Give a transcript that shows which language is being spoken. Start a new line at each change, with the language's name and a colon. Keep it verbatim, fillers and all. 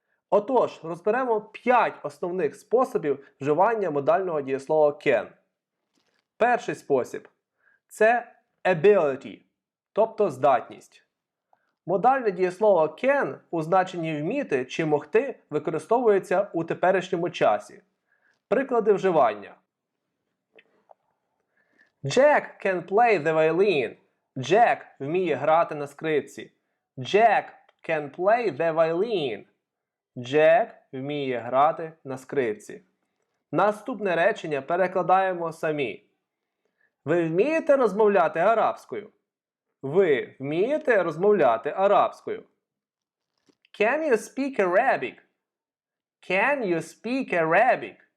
Ukrainian: Отож, розберемо п'ять основних способів вживання модального дієслова can. Перший спосіб – це ability, тобто здатність. Модальне дієслово can у значенні вміти чи могти використовується у теперішньому часі. Приклади вживання.
English: Jack can play the violin.
Ukrainian: Jack вміє грати на скрипці.
English: Jack can play the violin.
Ukrainian: Jack вміє грати на скрипці. Наступне речення перекладаємо самі. Ви вмієте розмовляти арабською? Ви вмієте розмовляти арабською?
English: Can you speak Arabic? Can you speak Arabic?